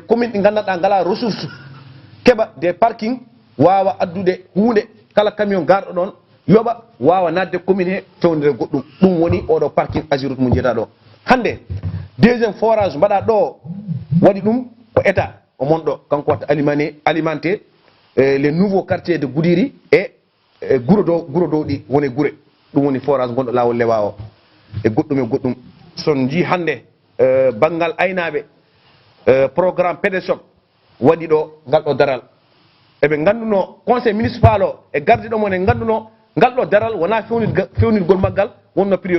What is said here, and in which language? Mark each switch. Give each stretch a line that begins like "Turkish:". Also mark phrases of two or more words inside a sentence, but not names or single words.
Fula: communes ɗi gandanɗa ngala ressource keɓa
French: des parking
Fula: wawa addude hunde kala camion garɗo ɗon yoɓa wawa nadde commune he fewnire goɗɗum ɗum woni oɗo parking Agiroute mo jeyata ɗo hande
French: deuxiéme forage
Fula: mbaɗa ɗo waɗi ɗum ko état o monɗo kanko watta
French: alimenter les nouveaux quartiers de Goudiri
Fula: et guro dow ɗi woni gure ɗum woni forage gonɗo lawol lewa o e goɗɗum son ji hande banggal aynaɓe programme PDSOC waɗi ɗo ngal ɗo daral eɓe ganduno
French: conseil municipal
Fula: o e gardiɗo mon e ganduno ngal ɗo daral wona fewnirgol maggal wonno